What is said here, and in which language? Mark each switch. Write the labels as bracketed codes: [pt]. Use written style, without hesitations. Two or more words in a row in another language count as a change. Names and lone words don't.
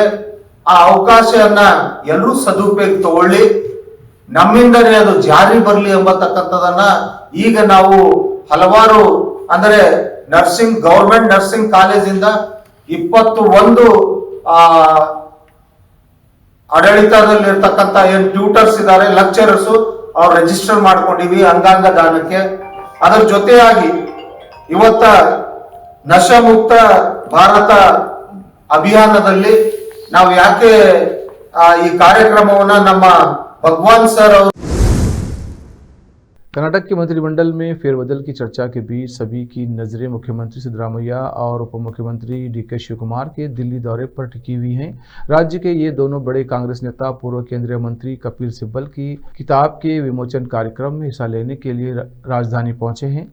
[kn] ಆ ಅವಕಾಶವನ್ನ ಎಲ್ಲರೂ ಸದುಪಯೋಗ ತಗೊಳ್ಳಿ, ನಮ್ಮಿಂದನೇ ಅದು ಜಾರಿ ಬರಲಿ ಎಂಬತಕ್ಕಂಥದನ್ನ ಈಗ ನಾವು ಹಲವಾರು ಅಂದ್ರೆ ಗೌರ್ಮೆಂಟ್ ನರ್ಸಿಂಗ್ ಕಾಲೇಜಿಂದ 21 ಆಡಳಿತದಲ್ಲಿರ್ತಕ್ಕಂಥ ಏನ್ ಟ್ಯೂಟರ್ಸ್ ಇದ್ದಾರೆ, ಲೆಕ್ಚರರ್ಸ್, ಅವ್ರು ರಿಜಿಸ್ಟರ್ ಮಾಡ್ಕೊಂಡಿವಿ ಅಂಗಾಂಗ ದಾನಕ್ಕೆ. ಅದರ ಜೊತೆಯಾಗಿ ಇವತ್ತ ನಶಾಮುಕ್ತ ಭಾರತ ಅಭಿಯಾನದಲ್ಲಿ ನಾವು ಯಾಕೆ ಈ ಕಾರ್ಯಕ್ರಮವನ್ನ ನಮ್ಮ ಭಗವಾನ್ ಸರ್ ಅವರು [hi] कर्नाटक के मंत्रिमंडल में फेरबदल की चर्चा के बीच सभी की नज़रें मुख्यमंत्री सिद्धरामैया और उप मुख्यमंत्री डीके शिवकुमार के दिल्ली दौरे पर टिकी हुई हैं। राज्य के ये दोनों बड़े कांग्रेस नेता पूर्व केंद्रीय मंत्री कपिल सिब्बल की किताब के विमोचन कार्यक्रम में हिस्सा लेने के लिए राजधानी पहुंचे हैं।